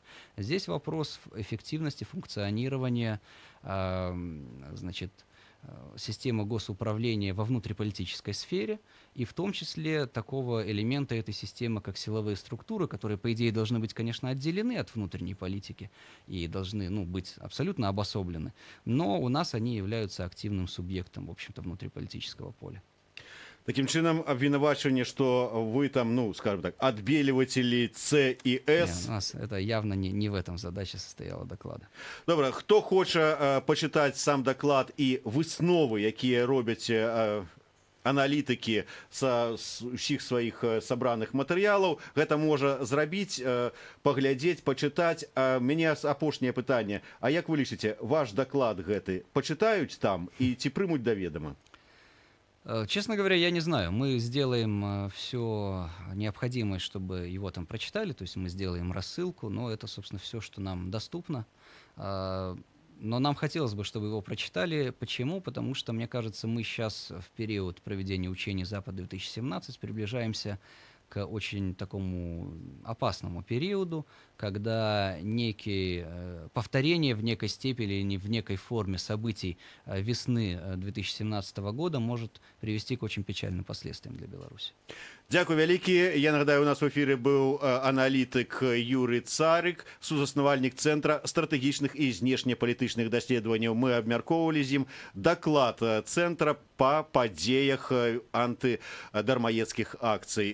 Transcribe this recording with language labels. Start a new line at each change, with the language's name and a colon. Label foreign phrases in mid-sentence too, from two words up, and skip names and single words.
Russian: Здесь вопрос эффективности функционирования, значит, системы госуправления во внутриполитической сфере, и в том числе такого элемента этой системы, как силовые структуры, которые, по идее, должны быть, конечно, отделены от внутренней политики и должны, ну, быть абсолютно обособлены, но у нас они являются активным субъектом, в общем-то, внутриполитического поля.
Belarusian: Таким чынам абвінавачванне, што вы там,
Russian: ну скажем так,
Belarusian: адбельвацелі С і
Russian: Не, С. у нас это явно не в этом задача состояла доклада.
Belarusian: Добра, хто хоча пачытаць сам даклад і высновы, якія робяць аналітыкі са ўсіх сваіх сабраных матэрыялаў, гэта можа зрабіць, паглядзець, пачытаць. Мяне апошняе пытанне: а як вы лічыце, ваш даклад гэты пачытаюць там і ці прымуць да ведама?
Russian: Честно говоря, я не знаю. Мы сделаем все необходимое, чтобы его там прочитали, то есть мы сделаем рассылку, но это, собственно, все, что нам доступно. Но нам хотелось бы, чтобы его прочитали. Почему? Потому что, мне кажется, мы сейчас в период проведения учений «Запад-2017» приближаемся к очень такому опасному периоду, когда повторение в некой степени или в некой форме событий весны 2017 года может привести к очень печальным последствиям для Беларуси.
Belarusian: Дзякуй вялікі. Я нагадаю, у нас в эфіры быў аналітык Юрый Царык, сузаснавальнік Цэнтра стратэгічных і знешнепалітычных даследаванняў. Мы абмяркоўвалі з ім даклад Цэнтра па падзеях антыдармаедскіх акцый.